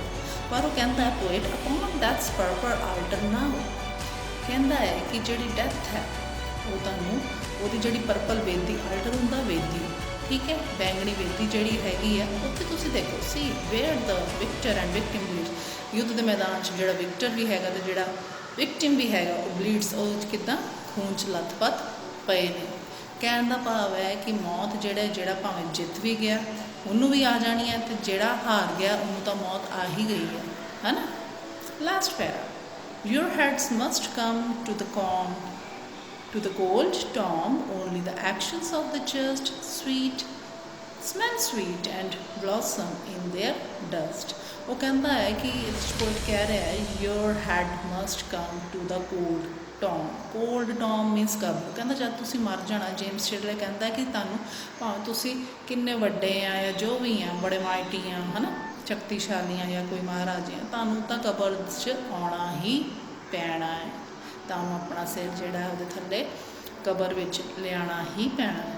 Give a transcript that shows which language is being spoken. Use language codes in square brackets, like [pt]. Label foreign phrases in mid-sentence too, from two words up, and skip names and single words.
[pa] ਪਰ ਉਹ ਕਹਿੰਦਾ ਹੈ [en] poet, upon death's purple altar now, [pa] ਕਹਿੰਦਾ ਹੈ ਕਿ ਜਿਹੜੀ ਡੈਥ ਹੈ ਉਹ ਤੁਹਾਨੂੰ ਉਹਦੀ ਜਿਹੜੀ ਪਰਪਲ ਵੇਦੀ, ਆਲਟਰ ਹੁੰਦਾ ਵੇਦੀ, ਠੀਕ ਹੈ, ਬੈਂਗਣੀ ਵੇਦੀ ਜਿਹੜੀ ਹੈਗੀ ਆ, ਉੱਥੇ ਤੁਸੀਂ ਦੇਖੋ, [en] see where the victor and victim bleeds, [pa] ਯੁੱਧ ਦੇ ਮੈਦਾਨ 'ਚ ਜਿਹੜਾ ਵਿਕਟਰ ਵੀ ਹੈਗਾ ਤੇ ਜਿਹੜਾ ਵਿਕਟਿਮ ਵੀ ਹੈਗਾ ਉਹ ਬਲੀਡਸ, ਉਹ ਕਿੱਦਾਂ ਖੂਨ 'ਚ ਲੱਥਪੱਥ ਪਏ ਨੇ। ਕਹਿਣ ਦਾ ਭਾਵ ਹੈ ਕਿ ਮੌਤ ਜਿਹੜਾ ਭਾਵੇਂ ਜਿੱਤ ਵੀ ਗਿਆ ਉਹਨੂੰ ਵੀ ਆ ਜਾਣੀ ਹੈ, ਤੇ ਜਿਹੜਾ ਹਾਰ ਗਿਆ ਉਹਨੂੰ ਤਾਂ ਮੌਤ ਆ ਹੀ ਗਈ ਹੈ ਨਾ। [en] last para, your heads must come to the cold tomb, only the actions of the just smell sweet and blossom in their dust। [pa] ਉਹ ਕਹਿੰਦਾ ਹੈ ਕਿ ਇਸ poet ਕਹਿ ਰਿਹਾ ਹੈ [en] your head must come to the cold tomb [pa] means ਕਬਰ। ਕਹਿੰਦਾ ਜਦ ਤੁਸੀਂ ਮਰ ਜਾਣਾ, ਜੇਮਸ ਸ਼ਿਡਲੇ ਕਹਿੰਦਾ ਕਿ ਤੁਹਾਨੂੰ ਭਾਵੇਂ ਤੁਸੀਂ ਕਿੰਨੇ ਵੱਡੇ ਆ ਜਾਂ ਜੋ ਵੀ ਆ, ਬੜੇ ਮਾਈਟੀ ਆ, ਹੈ ਨਾ, ਸ਼ਕਤੀਸ਼ਾਲੀ ਆ ਜਾਂ ਕੋਈ ਮਹਾਰਾਜ ਆ, ਤੁਹਾਨੂੰ ਤਾਂ ਕਬਰ 'ਚ ਆਉਣਾ ਹੀ ਪੈਣਾ ਹੈ, ਤੁਹਾਨੂੰ ਆਪਣਾ ਸਿਰ ਜਿਹੜਾ ਉਹਦੇ ਥੱਲੇ ਕਬਰ ਵਿੱਚ ਲਿਆਉਣਾ ਹੀ ਪੈਣਾ ਹੈ।